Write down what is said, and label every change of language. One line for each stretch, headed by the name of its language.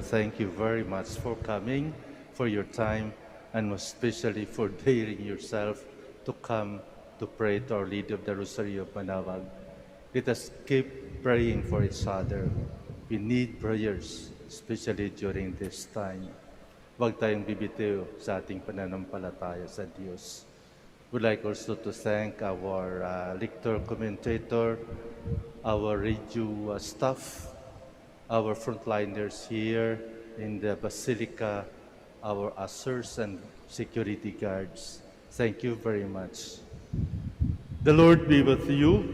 English: Thank you very much for coming, for your time, and especially for daring yourself to come to pray to Our Lady of the Rosary of Manaoag. Let us keep praying for each other. We need prayers, especially during this time.
Filipino: Huwag tayong bibitiw sa ating pananampalataya sa Diyos.
English: We'd like also to thank our lector commentator, our radio staff, our frontliners here in the Basilica, our ushers and security guards. Thank you very much. The Lord be with you.